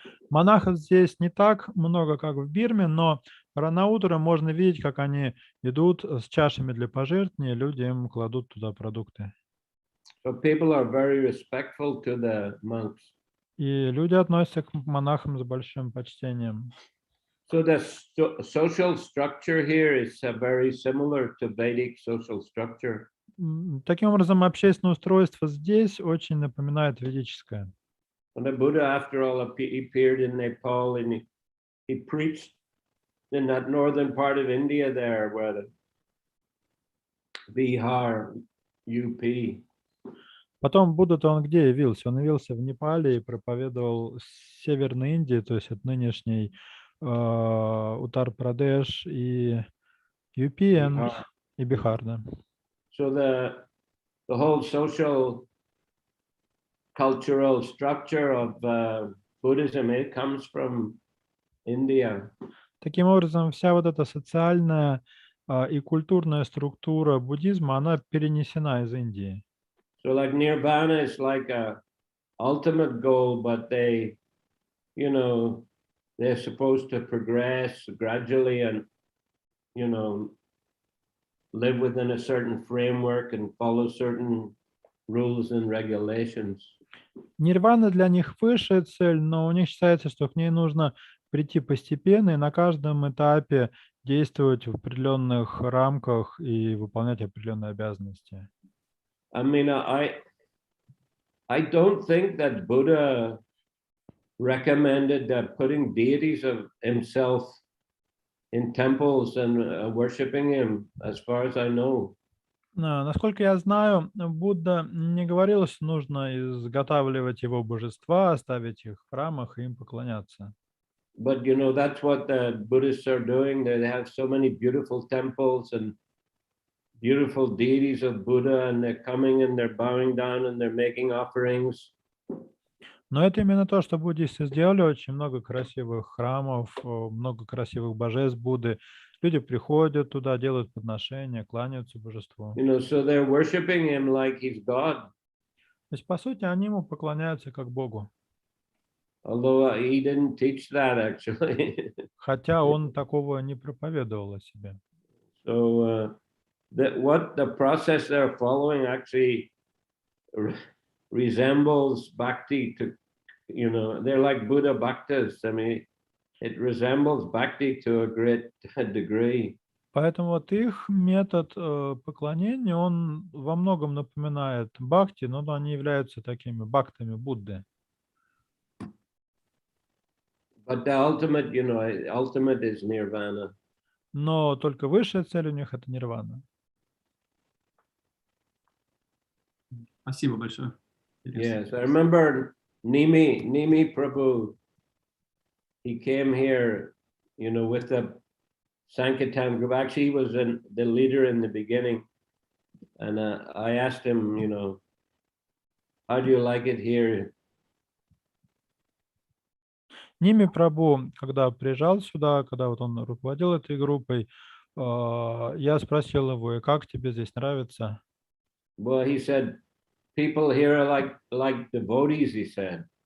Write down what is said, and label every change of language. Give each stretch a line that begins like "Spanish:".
Russian: Монахов здесь не так много, как в Бирме, но рано утром можно видеть, как они идут с чашами для пожертвования, люди им кладут туда продукты.
English: So people are very respectful to the monks.
Russian: И люди относятся к монахам с большим почтением.
English: So the social structure here is very similar to Vedic social structure.
Russian: Таким образом, общественное устройство здесь очень напоминает ведическое.
English: When the Buddha, after all, appeared in Nepal, and he preached in that northern part of India there, where the Bihar, UP.
Russian: Потом Будда-то он где явился? Он явился в Непале и проповедовал в Северной Индии, то есть от нынешней Утар-Прадеш и ЮПи и Бихар, да.
English: So the whole social cultural structure of Buddhism, it comes from India.
Russian: Таким образом, вся вот эта социальная и культурная структура буддизма, она перенесена из Индии.
English: So like nirvana is like a ultimate goal, but they're supposed to progress gradually and, live within a certain framework and follow certain rules and regulations.
Russian: Нирвана для них высшая цель, но у них считается, что к ней нужно прийти постепенно и на каждом этапе действовать в определенных рамках и выполнять определенные обязанности.
English: I mean, I don't think that Buddha recommended that putting deities of himself in temples and worshiping him, as far as I know.
Russian: Насколько я знаю, Будда не говорил, что нужно изготавливать его божества, ставить их в храмах и им поклоняться.
English: But that's what the Buddhists are doing. They have so many beautiful temples and beautiful deities of Buddha, and they're coming and they're bowing down and they're making offerings.
Russian: Но это именно то, что буддисты сделали. Очень много красивых храмов, много красивых божеств Будды. Люди приходят туда, делают подношения, кланяются божеству.
English: So they're worshiping him like he's God.
Russian: То есть, по сути, они ему поклоняются как Богу.
English: Although he didn't teach that actually.
Russian: Хотя он такого не проповедовал о себе.
English: So what the process they're following actually resembles bhakti to, they're like Buddha bhaktas. I mean, it resembles bhakti to a great degree.
Russian: Поэтому вот их метод поклонения, он во многом напоминает бхакти, но они являются такими бхактами Будды.
English: But the ultimate is nirvana.
Russian: Но только высшая цель у них — это нирвана. Спасибо большое.
English: Yes, I remember Nimi Prabhu. He came here, with the Sankirtan group. Actually, he was the leader in the beginning. And I asked him, how do you like it here? Ними Прабху, когда приезжал сюда, когда вот он руководил этой группой, я спросил его: как тебе здесь нравится? Well, he said, people here are like devotees, he said.